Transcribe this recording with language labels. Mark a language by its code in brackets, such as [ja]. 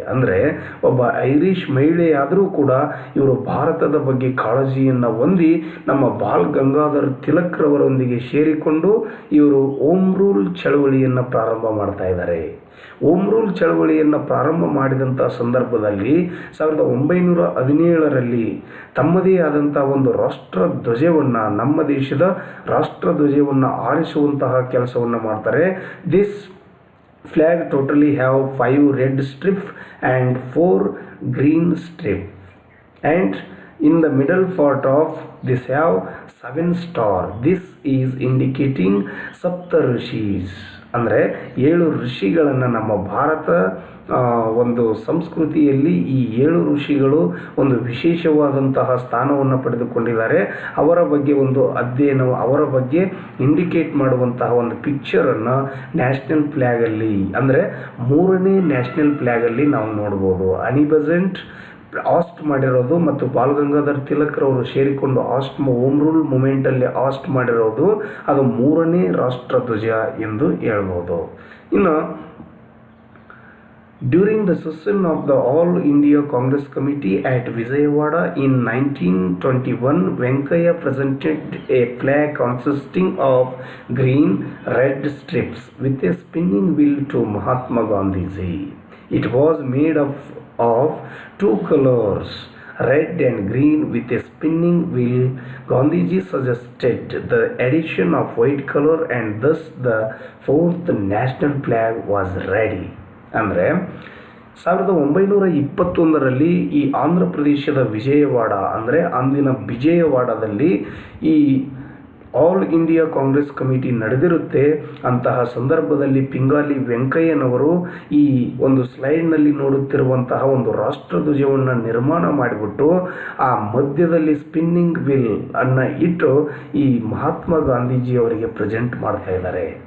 [kn] ಅಂದರೆ ಒಬ್ಬ ಐರಿಷ್ ಮಹಿಳೆಯಾದರೂ ಕೂಡ ಇವರು ಭಾರತದ ಬಗ್ಗೆ ಕಾಳಜಿಯನ್ನು ಹೊಂದಿ ನಮ್ಮ ಬಾಲ್ ಗಂಗಾಧರ್ ತಿಲಕ್ರವರೊಂದಿಗೆ ಸೇರಿಕೊಂಡು ಇವರು ಹೋಮ್ ರೂಲ್ ಚಳವಳಿಯನ್ನು ಪ್ರಾರಂಭ ಮಾಡ್ತಾ ಇದ್ದಾರೆ. ಹೋಮ್ ರೂಲ್ ಚಳವಳಿಯನ್ನು ಪ್ರಾರಂಭ ಮಾಡಿದಂಥ ಸಂದರ್ಭದಲ್ಲಿ 1917ರಲ್ಲಿ ತಮ್ಮದೇ ಆದಂಥ ಒಂದು ರಾಷ್ಟ್ರ ಧ್ವಜವನ್ನು, ನಮ್ಮ ದೇಶದ ರಾಷ್ಟ್ರ ಧ್ವಜವನ್ನು ಆರಿಸುವಂತಹ ಕೆಲಸವನ್ನು ಮಾಡ್ತಾರೆ. [en] This flag totally have 5 red strips and 4 green strips, and in the middle part of this have 7 stars. This is indicating Sapta Rishis. [kn] ಅಂದರೆ 7 ಋಷಿಗಳನ್ನು ನಮ್ಮ ಭಾರತ ಒಂದು ಸಂಸ್ಕೃತಿಯಲ್ಲಿ ಈ 7 ಋಷಿಗಳು ಒಂದು ವಿಶೇಷವಾದಂತಹ ಸ್ಥಾನವನ್ನು ಪಡೆದುಕೊಂಡಿದ್ದಾರೆ. ಅವರ ಬಗ್ಗೆ ಒಂದು ಅಧ್ಯಯನ, ಅವರ ಬಗ್ಗೆ ಇಂಡಿಕೇಟ್ ಮಾಡುವಂತಹ ಒಂದು ಪಿಕ್ಚರನ್ನು ನ್ಯಾಷನಲ್ ಫ್ಲ್ಯಾಗಲ್ಲಿ, ಅಂದರೆ 3ನೇ ನ್ಯಾಷನಲ್ ಫ್ಲ್ಯಾಗಲ್ಲಿ ನಾವು ನೋಡ್ಬೋದು. ಆನಿ ಬೆಸೆಂಟ್ ಆಸ್ಟ್ ಮಾಡಿರೋದು ಮತ್ತು ಬಾಲ್ ಗಂಗಾಧರ್ ತಿಲಕ್ರವರು ಸೇರಿಕೊಂಡು ಹೋಮ್ ರೂಲ್ ಮೂಮೆಂಟಲ್ಲಿ ಆಸ್ಟ್ ಮಾಡಿರೋದು, ಅದು 3ನೇ ರಾಷ್ಟ್ರ ಧ್ವಜ ಎಂದು ಹೇಳ್ಬೋದು. ಇನ್ನು [en] During the session of the All India Congress Committee at Vijayawada in 1921, Venkaya presented a flag consisting of green, red strips with a spinning wheel to Mahatma Gandhiji. It was made of 2 colors, red and green with a spinning wheel. Gandhiji suggested the addition of white color and thus the 4th national flag was ready. [kn] ಅಂದರೆ 1921ರಲ್ಲಿ ಈ ಆಂಧ್ರ ಪ್ರದೇಶದ ವಿಜಯವಾಡ, ಅಂದರೆ ಅಂದಿನ ವಿಜಯವಾಡದಲ್ಲಿ ಈ all India Congress committee ನಡೆದಿರುತ್ತೆ. ಅಂತಹ ಸಂದರ್ಭದಲ್ಲಿ ಪಿಂಗಾಲಿ ವೆಂಕಯ್ಯನವರು ಈ ಒಂದು ಸ್ಲೈಡ್ನಲ್ಲಿ ನೋಡುತ್ತಿರುವಂತಹ ಒಂದು ರಾಷ್ಟ್ರಧ್ವಜವನ್ನು ನಿರ್ಮಾಣ ಮಾಡಿಬಿಟ್ಟು ಆ ಮಧ್ಯದಲ್ಲಿ ಸ್ಪಿನ್ನಿಂಗ್ ವಿಲ್ ಅನ್ನು ಇಟ್ಟು ಈ ಮಹಾತ್ಮ ಗಾಂಧೀಜಿಯವರಿಗೆ ಪ್ರೆಸೆಂಟ್ ಮಾಡ್ತಾ ಇದ್ದಾರೆ.